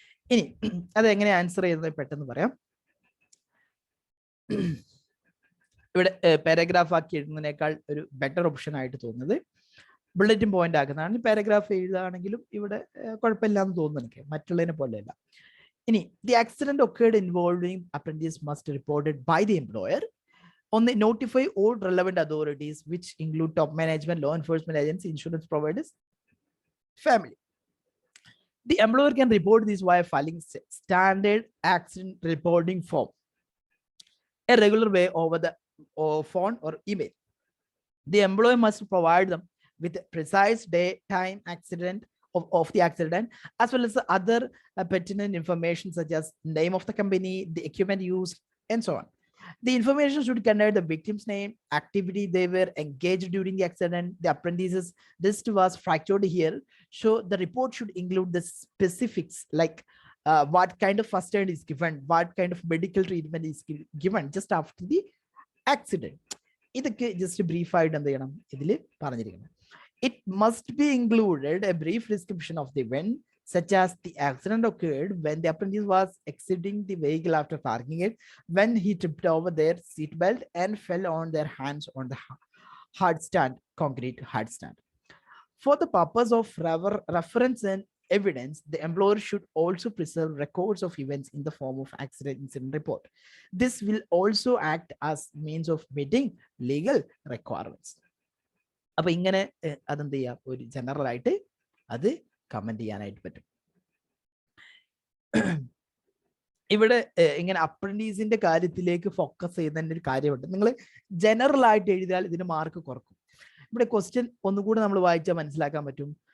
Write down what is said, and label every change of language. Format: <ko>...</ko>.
<ml>ഇനി അത് എങ്ങനെ ആൻസർ ചെയ്യുന്നത് പെട്ടെന്ന് പറയാം. ഇവിടെ പാരഗ്രാഫ് ആക്കി എഴുതുന്നതിനേക്കാൾ ഒരു ബെറ്റർ ഓപ്ഷൻ ആയിട്ട് തോന്നുന്നത് ബുള്ളറ്റിൻ പോയിന്റ് ആക്കുന്നതാണ്. പാരഗ്രാഫ് എഴുതുകയാണെങ്കിലും ഇവിടെ കുഴപ്പമില്ല എന്ന് തോന്നുന്നു എനിക്ക്, മറ്റുള്ളതിനെ പോലെയല്ല.</ml> <en>ഇനി the accident occurred involving apprentice must reported by the employer on the notify all relevant authorities which include top management, law enforcement agency, insurance providers, family. The employer can report this via filing standard accident reporting form a regular way over the phone or email. The employer must provide them with precise day, time, accident of the accident, as well as the other pertinent information such as name of the company, the equipment used, and so on. The information should contain the victim's name, activity they were engaged during the accident, the apprentice's wrist was fractured here. So the report should include the specifics like what kind of first aid is given, what kind of medical treatment is given just after the accident.</en> <ml>ഇതൊക്കെ just brief ആയിട്ട് എന്ത് ചെയ്യണം ഇതിൽ പറഞ്ഞിരിക്കുന്നത്.</ml> <en>It must be included a brief description of the event, such as the accident occurred when the apprentice was exiting the vehicle after parking it, when he tripped over their seat belt and fell on their hands on the hard stand, concrete hard stand. For the purpose of reference and evidence, the employer should also preserve records of events in the form of accident incident report. This will also act as means of meeting legal requirements.</en> <ml>അപ്പൊ ഇങ്ങനെ അതെന്ത് ചെയ്യാം, ഒരു general ആയിട്ട് അത് comment ചെയ്യാനായിട്ട് പറ്റും. ഇവിടെ ഇങ്ങനെ അപ്രന്റീസിന്റെ കാര്യത്തിലേക്ക് ഫോക്കസ് ചെയ്യുന്നതിന്റെ ഒരു കാര്യമുണ്ട്. നിങ്ങൾ ജനറൽ ആയിട്ട് എഴുതിയാൽ ഇതിന് മാർക്ക് കുറക്കും. ഇവിടെ ക്വസ്റ്റ്യൻ ഒന്നുകൂടി നമ്മൾ വായിച്ചാൽ മനസ്സിലാക്കാൻ പറ്റും.</ml>